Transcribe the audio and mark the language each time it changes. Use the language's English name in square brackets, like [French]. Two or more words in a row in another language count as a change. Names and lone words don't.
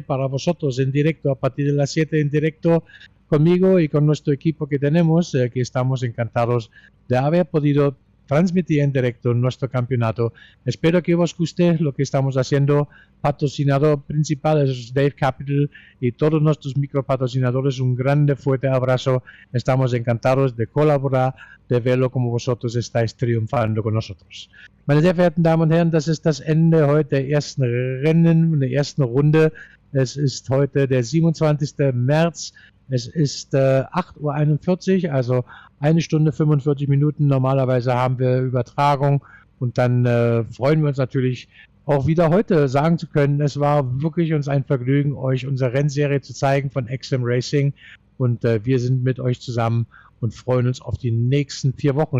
[Spanish] Para vosotros en directo a partir de las 7 en directo conmigo y con nuestro equipo que tenemos, que estamos encantados de haber podido transmitir en directo nuestro campeonato. Espero que os guste lo que estamos haciendo. Patrocinador principal es Dave Capital y todos nuestros micropatrocinadores. Un grande fuerte abrazo. Estamos encantados de colaborar, de verlo como vosotros estáis triunfando con nosotros. [German] Meine sehr verehrten Damen und Herren, das ist das Ende heute der ersten Rennen, der ersten Runde. Es ist heute der 27. März. Es ist 8:41 Uhr, also 1 Stunde 45 Minuten. Normalerweise haben wir Übertragung und dann freuen wir uns natürlich auch wieder heute sagen zu können, es war wirklich uns ein Vergnügen, euch unsere Rennserie zu zeigen von X-SiM Racing und wir sind mit euch zusammen und freuen uns auf die nächsten 4 Wochen.